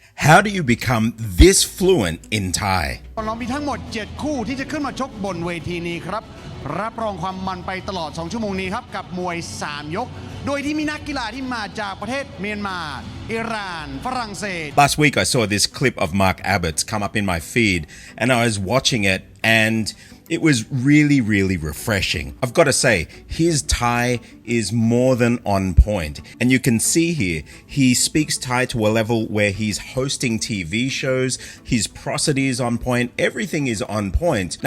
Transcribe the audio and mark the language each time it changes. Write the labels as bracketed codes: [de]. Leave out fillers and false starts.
[en] How do you become this fluent in Thai? [th] เรามีทั้งหมด7คู่ที่จะขึ้นมาชกบนเวทีนี้ครับรับรองความมันไปตลอด2ชั่วโมงนี้ครับกับมวย3ยกโดยที่มีนักกีฬาที่มาจากประเทศเมียนมาอิหร่านฝรั่งเศส [en] Last week I saw this clip of Mark Abbott come up in my feed and I was watching it and it was really refreshing. I've got to say, his Thai is more than on point. And you can see here, he speaks Thai to a level where he's hosting TV shows, his prosody is on point, everything is on point.